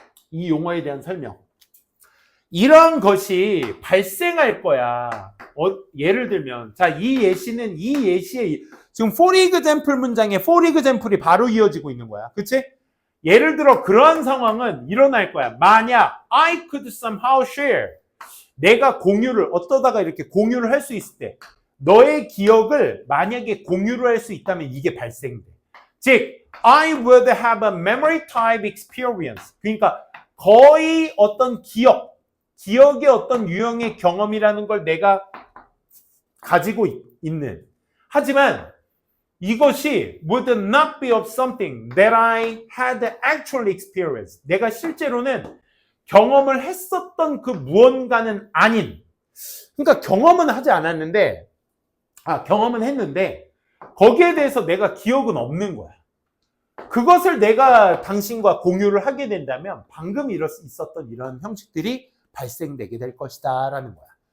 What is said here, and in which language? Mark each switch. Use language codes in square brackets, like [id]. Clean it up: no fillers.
[ko] 이 용어에 대한 설명. 이런 것이 발생할 거야. 예를 들면, 자, 이 예시에 지금 for example 문장에 for example이 바로 이어지고 있는 거야. 그치? 예를 들어 그러한 상황은 일어날 거야. [en] 만약 I could somehow share. [ko] 내가 어떠다가 이렇게 공유를 할 수 있을 때 너의 기억을 만약에 공유를 할 수 있다면 이게 발생돼. [en] 즉, I would have a memory type experience. [ko] 그러니까 거의 어떤 기억의 어떤 유형의 경험이라는 걸 내가 가지고 있는. [en] 하지만 이것이 would not be of something that I had actually experienced. [ko] 내가 실제로는 경험을 했었던 그 무언가는 아닌. 그러니까 경험은 하지 않았는데, 경험은 했는데 거기에 대해서 내가 기억은 없는 거야. 그것을 내가 당신과 공유를 하게 된다면 방금 있었던 이런 형식들이 발생되게 될 것이다 라는 거야.